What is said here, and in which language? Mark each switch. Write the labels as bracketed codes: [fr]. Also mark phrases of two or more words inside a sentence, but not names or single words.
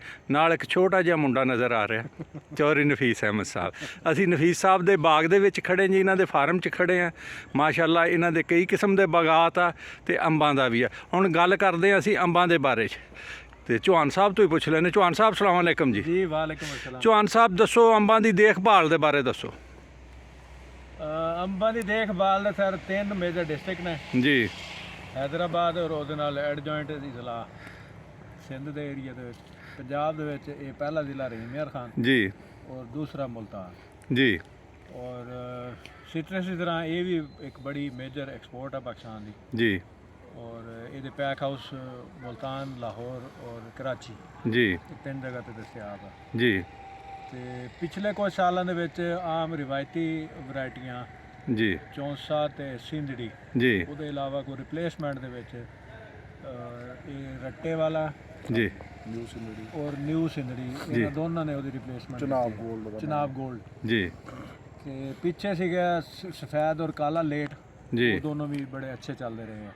[pa] ਨਾਲ ਇੱਕ ਛੋਟਾ ਜਿਹਾ ਮੁੰਡਾ ਨਜ਼ਰ ਆ ਰਿਹਾ ਚੌਧਰੀ ਨਫ਼ੀਸ ਅਹਿਮਦ ਸਾਹਬ। ਅਸੀਂ ਨਫ਼ੀਸ ਸਾਹਬ ਦੇ ਬਾਗ਼ ਦੇ ਵਿੱਚ ਖੜ੍ਹੇ ਜੀ, ਇਨ੍ਹਾਂ ਦੇ ਫ਼ਾਰਮ ਚ ਖੜ੍ਹੇ ਹੈਂ। ਮਾਸ਼ਾਅੱਲਾਹ ਇਨ੍ਹਾਂ ਦੇ ਕਈ ਕਿਸਮ ਦੇ ਬਾਗ਼ਾਤ ਆ ਤੇ ਅੰਬਾਂ ਦਾ ਵੀ ਆ। ਹੁਣ ਗੱਲ ਕਰਦੇ ਅਸੀਂ ਅੰਬਾਂ ਦੇ ਬਾਰੇ ਚ ਤੇ ਚੌਹਾਨ ਸਾਹਬ ਤੋਂ ਹੀ ਪੁੱਛ ਲੈਣੇ। ਚੌਹਾਨ ਸਾਹਬ ਅੱਸਲਾਮ ਵਾਲੇਕੁਮ ਜੀ। ਜੀ ਵਾਲੇਕੁਮ ਅੱਸਲਾਮ। ਚੌਹਾਨ ਸਾਹਬ ਦੱਸੋ ਅੰਬਾਂ ਦੀ ਦੇਖਭਾਲ ਦੇ ਬਾਰੇ ਦੱਸੋ। ਅੰਬਾਂ ਦੀ ਦੇਖਭਾਲ ਦੇ ਸਰ 3 [en] major district [pa] ਨੇ जी। ਹੈਦਰਾਬਾਦ ਔਰ ਉਹਦੇ ਨਾਲ ਐਡਜੌਇੰਟ ਦੀ ਜ਼ਿਲ੍ਹਾ ਸਿੰਧ ਦੇ ਏਰੀਆ ਦੇ ਵਿੱਚ। ਪੰਜਾਬ ਦੇ ਵਿੱਚ ਇਹ ਪਹਿਲਾ ਜ਼ਿਲ੍ਹਾ ਰਹੀਮ ਯਾਰ ਖ਼ਾਨ जी ਔਰ ਦੂਜਾ ਮੁਲਤਾਨ जी। [ur] اور سٹرس کی طرح یہ بھی ایک بڑی [en] major export [ur] ہے پاکستان کی [pa] जी [ur] اور یہ پیک ہاؤس ملتان، لاہور اور کراچی [pa] जी 3 ਜਗ੍ਹਾ ਤੇ ਦਸਤਯਾਬ ਹੈ जी। ਤੇ ਪਿਛਲੇ ਕੁਝ ਸਾਲਾਂ ਦੇ ਵਿੱਚ ਆਮ ਰਿਵਾਇਤੀ ਵੈਰਾਇਟੀਆਂ जी ਚੌਂਸਾ ਤੇ ਸਿੰਧੜੀ जी ਉਹਦੇ ਇਲਾਵਾ ਕੋਈ ਰਿਪਲੇਸਮੈਂਟ ਦੇ ਵਿੱਚ ਇਹ ਰੱਟੇ ਵਾਲਾ जी ਔਰ ਨਿਊ ਸਿੰਦੜੀ ਇਹਨਾਂ ਦੋਨਾਂ ਨੇ ਉਹਦੀ ਰਿਪਲੇਸਮੈਂਟ ਚਨਾਬ ਗੋਲਡ जी ਤੇ ਪਿੱਛੇ ਸੀਗਾ ਸਫੈਦ ਔਰ ਕਾਲਾ ਲੇਟ जी ਉਹ ਦੋਨੋਂ ਵੀ ਬੜੇ ਅੱਛੇ ਚੱਲਦੇ ਰਹੇ ਆ